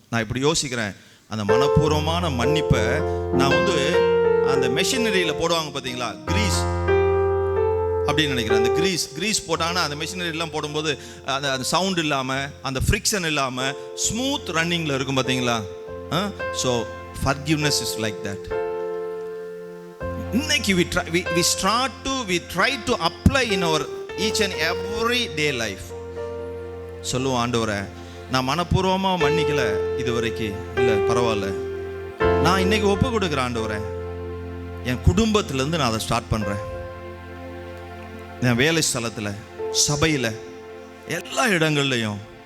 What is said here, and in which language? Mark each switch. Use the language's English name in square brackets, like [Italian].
[Tamil] நான் இப்படி யோசிக்கிறேன், அந்த மனப்பூர்வமான மன்னிப்பை நான் அந்த மெஷினரியில் போடுவாங்க பார்த்தீங்களா, கிரீஸ் அப்படின்னு நினைக்கிறேன். அந்த கிரீஸ் போட்டாங்கன்னா அந்த மெஷினரிலாம் போடும்போது அந்த சவுண்ட் இல்லாமல், அந்த ஃப்ரிக்ஷன் இல்லாமல் ஸ்மூத் ரன்னிங்கில் இருக்கும் பார்த்தீங்களா. [English] So forgiveness is like that. இன்னைக்கு we try to apply in our each and every day life. [Tamil] சொல்லுவோம், ஆண்டவரே நான் மனப்பூர்வமாக மன்னிக்கல இது வரைக்கும், இல்லை பரவாயில்ல, நான் இன்னைக்கு ஒப்பு கொடுக்குறேன் ஆண்டவரே. என் குடும்பத்திலேருந்து நான் அதை ஸ்டார்ட் பண்ணுறேன். என் வேலை ஸ்தலத்தில், சபையில், எல்லா இடங்கள்லையும்.